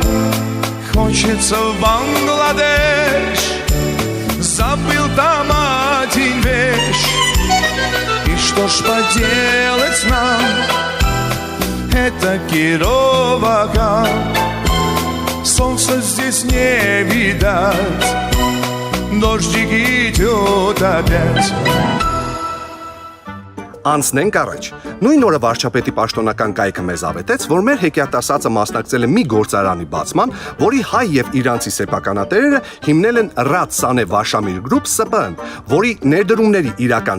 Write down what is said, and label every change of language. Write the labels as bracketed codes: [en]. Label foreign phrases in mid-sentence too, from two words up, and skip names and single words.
[ru] Хочется в Бангладеш, забыл там один вещь. И что ж поделать нам, это Кировоград. Солнца здесь не видать, дождик идет опять. [hy] Անցնենք առաջ։ Նույն օրը վարչապետի պաշտոնական կայքը մեզ ավետեց, որ մեր հեքիաթասացը մասնակցել է մի գործարանի բացման, որի հայ եւ իրանցի սեփականատերերը հիմնել են Ռադ Սանե Վաշամիլ Գրուպ ՍՊԸ-ն, որի ներդրումների իրական